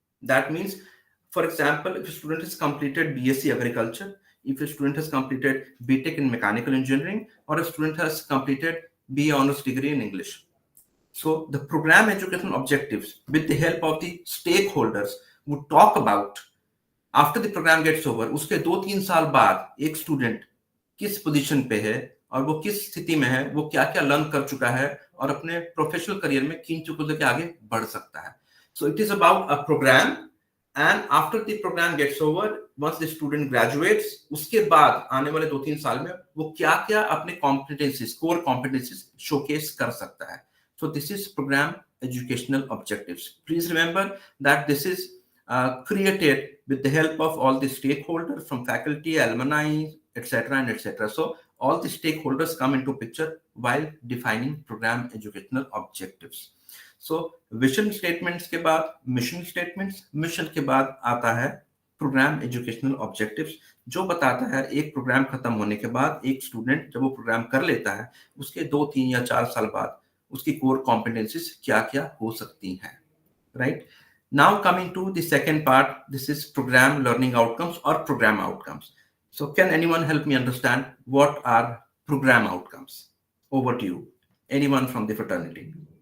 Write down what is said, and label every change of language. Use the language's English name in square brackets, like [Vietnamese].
[English] That means, for example, if a student has completed BSc Agriculture, if a student has completed BTech in Mechanical Engineering, or a student has completed BA Honors degree in English. So the program educational objectives, with the help of the stakeholders, would talk about after the program gets over, [Hindi] उसके 2-3 साल बाद एक student किस position पे है और वो किस स्थिति में है, वो क्या क्या लर्न कर चुका है और अपने प्रोफेशनल करियर में किन चीजों से आगे बढ़ सकता है. [English] So it is about a program, and after the program gets over, once the student graduates, [Hindi] उसके बाद आने वाले 2-3 साल में वो क्या क्या अपने competencies, core competencies showcase कर सकता है. [English] So this is program educational objectives. Please remember that this is created with the help of all the stakeholders from faculty, alumni, etc. and etc. So all the stakeholders come into picture while defining program educational objectives. [Hindi] So vision statements के बाद mission statements, mission के बाद आता है program educational objectives, जो बताता है एक प्रोग्राम खत्म होने के बाद एक स्टूडेंट जब वो प्रोग्राम कर लेता है उसके 2, 3 या 4 साल बाद उसकी कोर कॉम्पिटेंसीज क्या क्या हो सकती हैं. Right. [English] Now coming to the second part, this is program learning outcomes or program outcomes. So can anyone help me understand what are program outcomes? Over to you. Anyone from the fraternity?